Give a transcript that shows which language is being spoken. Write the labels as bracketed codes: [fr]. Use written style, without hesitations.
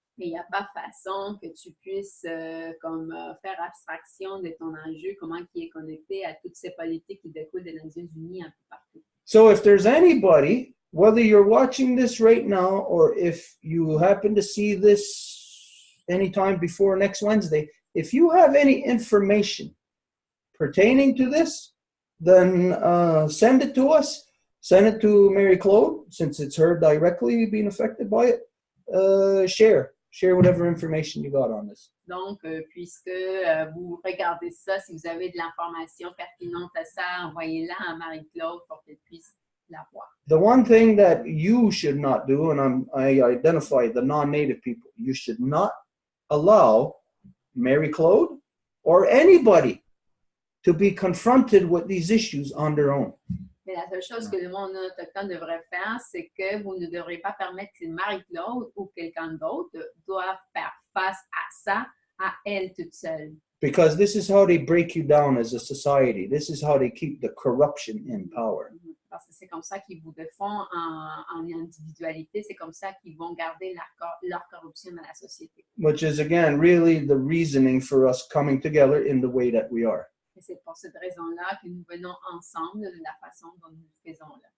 [fr] Mais il n'y a pas façon que tu puisses faire abstraction de ton enjeu, comment qui est connecté à toutes ces politiques qui découlent des Nations Unies un peu partout. [en] So if there's anybody, whether you're watching this right now or if you happen to see this anytime before next Wednesday, if you have any information pertaining to this, then send it to us. Send it to Mary Claude, since it's her directly being affected by it. Share whatever information you got on this. [fr] Donc, puisque vous regardez ça, si vous avez de l'information pertinente à ça, envoyez-la à Marie-Claude pour qu'elle puisse la voir. [en] The one thing that you should not do, and I identify the non-native people, you should not allow Mary Claude or anybody to be confronted with these issues on their own. [fr] Mais la seule chose que le monde autochtone devrait faire, c'est que vous ne devrez pas permettre que Marie-Claude ou quelqu'un d'autre doive faire face à ça, à elle toute seule. [en] Because this is how they break you down as a society. This is how they keep the corruption in power. [fr] Parce que c'est comme ça qu'ils vous défendent en individualité, c'est comme ça qu'ils vont garder leur corruption dans la société. [en] Which is, again, really the reasoning for us coming together in the way that we are. [fr] Et c'est pour cette raison-là que nous venons ensemble de la façon dont nous le faisons là.